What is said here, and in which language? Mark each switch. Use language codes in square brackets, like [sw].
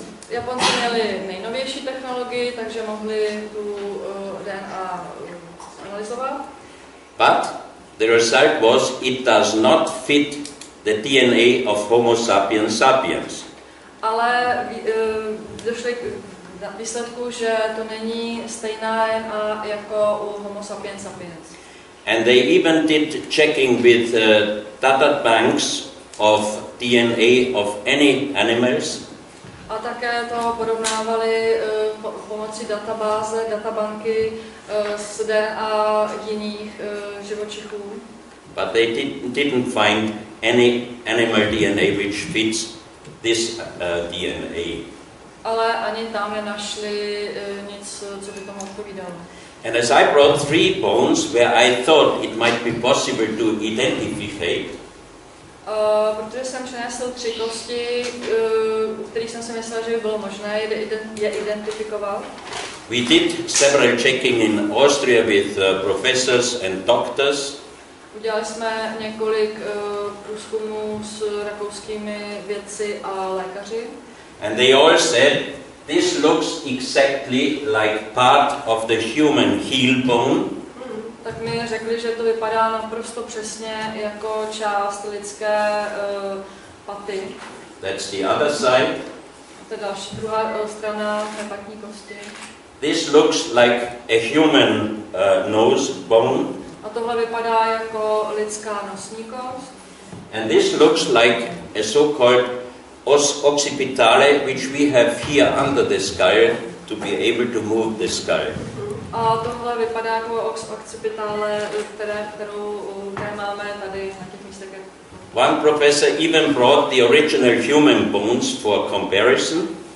[cs] Japonci měli nejnovější technologii, takže mohli tu DNA analyzovat. [en] But the result was it does not fit the DNA of Homo sapiens sapiens. [cs] Ale došli k výsledku, že to není stejná DNA jako u Homo sapiens sapiens. [en] And they even did checking with data banks of DNA of any animals. [cs] A také to porovnávali pomocí databanky s DNA jiných živočichů. [en] But they didn't find any animal DNA which fits this DNA. [cs] Ale ani tam nenašli nic, co by tomu odpovídalo. [en] And as I brought 3 bones where I thought it might be possible to identify, [cs] protože jsem přinesl 3 kosti, u kterých jsem si myslel, že by bylo možné je identifikovat. [en] we did several checking in Austria with professors and doctors. [cs] Udělali jsme několik průzkumů s rakouskými vědci a lékaři. [en] And they all said, this looks exactly like part of the human heel bone. [cs] Tak mi řekli, že to vypadá naprosto přesně jako část lidské paty. [en] That's the other side. [cs] To je další, druhá strana nepatní kosti. [en] This looks like a human nose bone. [cs] A tohle vypadá jako lidská nosní kost. [en] And this looks like a so-called os occipitale, which we have here under the skull to be able to move the skull. [cs] A tohle vypadá jako occipitále, které máme tady na těch místech. [en] One professor even brought the original human bones for comparison.